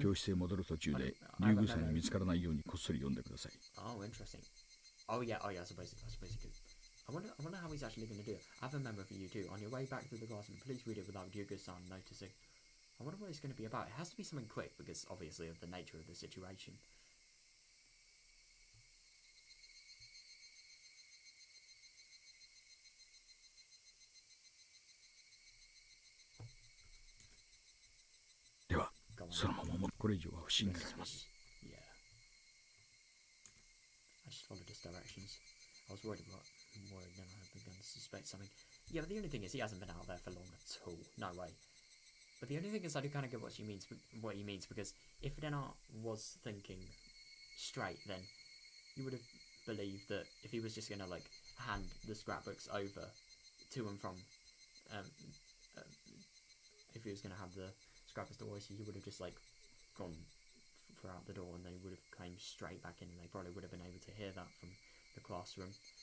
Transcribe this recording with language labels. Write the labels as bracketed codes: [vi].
[ja] 教室へ戻る途中で竜宮さんに見つからないようにこっそり読んでください。 [en] Oh, interesting. Oh yeah, I suppose he could. I wonder how he's actually going to do it. I have a memo for you too. On your way back to the classroom, please read it without Yuga-san noticing. I wonder what it's going to be about. It has to be something quick because obviously of the nature of the situation. Go on. [ja] そのままこれ以上は不審になります。 [en] Yeah. I just followed his directions. I was worried then I had begun to suspect something. Yeah, but the only thing is he hasn't been out there for long at all. No way. But the only thing is I do kind of get what he means because if Rena was thinking straight, then you would have believed that if he was just going to like hand the scrapbooks over to and from, if he was going to have the scrapbooks to Oishi, he would have just like gone throughout the door and they would have came straight back in and they probably would have been able to hear that from the classroom.